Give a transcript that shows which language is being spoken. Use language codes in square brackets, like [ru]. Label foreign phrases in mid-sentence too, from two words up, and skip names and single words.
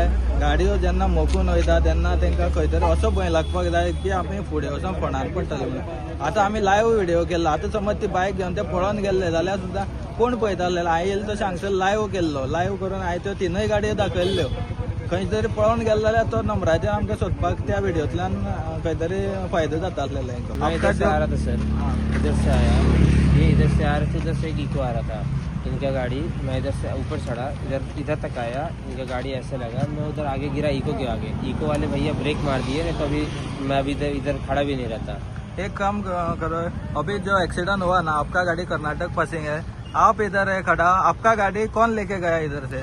[kok] गाडयो जेन्ना मोखून वयता तेन्ना तेंकां खंय तरी असो भंय लागपाक जाय की आमी फुडें वचून फोंडार पडटले म्हणून. आतां आमी [en] live video [kok] केला. आतां समज ती बायक घेवन ते पळोवन गेल्ले जाल्यार सुद्दां कोण पळयताले. हांवें येयले तशें हांगसर लायव्ह केल्लो. लायव्ह करून हांवें त्यो 3 गाडयो दाखयल्ल्यो. खंय तरी पळोवन गेलो जाल्यार तो नंबराचेर आमकां सोदपाक त्या व्हिडिओंतल्यान खंय तरी फायदो जाता आसलेलो [hi] मैं इधर से आ रहा था सर. इधर से आया ये इधर से आ रहे थे. इधर से एक इको आ रहा था इनका गाड़ी. मैं इधर से ऊपर चढ़ा इधर तक आया. इनका गाड़ी ऐसे लगा मैं उधर आगे गिरा इको के आगे. इको वाले भैया ब्रेक मार दिए नहीं तो अभी मैं अभी इधर खड़ा भी नहीं रहता. एक काम करो अभी जो एक्सीडेंट हुआ ना आपका गाड़ी कर्नाटक पासिंग है आप इधर है खड़ा आपका गाड़ी कौन लेके गया इधर से.